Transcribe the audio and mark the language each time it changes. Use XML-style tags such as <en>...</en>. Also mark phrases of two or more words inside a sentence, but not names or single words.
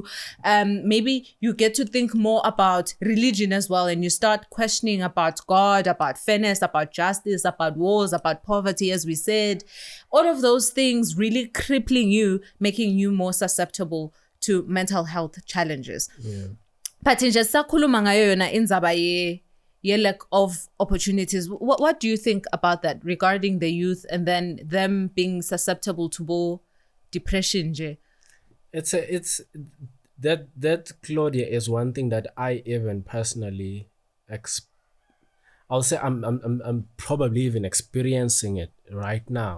<en>Maybe you get to think more about religion as well, and you start questioning about God, about fairness, about justice, about wars, about poverty, as we said. All of those things really crippling you, making you more susceptible to mental health challenges. But in just</en> <ss>sakhuluma ngayo yona indzaba</ss> <en>lack of opportunities. What do you think about that regarding the youth and then them being susceptible to more depression? It's that Claudia is one thing that I even personally I'll say I'm probably even experiencing it right now.</en>